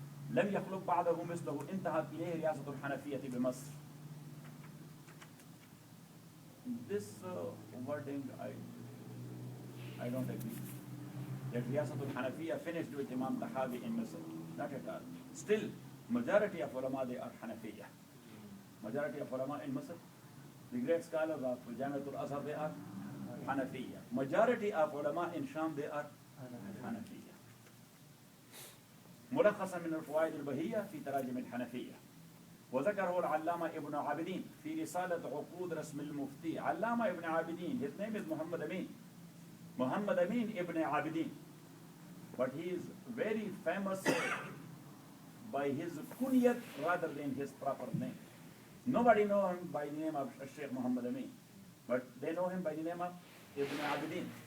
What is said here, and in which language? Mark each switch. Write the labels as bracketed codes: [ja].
[ar] لم يخلق بعده مثله انتهت إليه رياسة الحنفية بمصر. [en] This wording I don't agree. That [ar] رياسة الحنفية [en] finished with Imam Tahawee in Misr. Not at all. Still, majority of ulama they are Hanafiya. Majority of ulama in Misr, the great scholars of Jamiatul Azhar, they are Hanafiya. Majority of ulama in Sham, they are Hanafiya. [ar] ملخصا من الفوائد البهية في تراجم الحنفية. وذكره العلامة ابن عابدين في رسالة عقود رسم المفتي. [en] علامة ابن عابدين, his name is Muhammad Amin. Muhammad Amin ibn Abidin. But he is very famous by his kunyat rather than his proper name. Nobody knows him by the name of Sheikh Muhammad Amin. But they know him by the name of Ibn Abidin.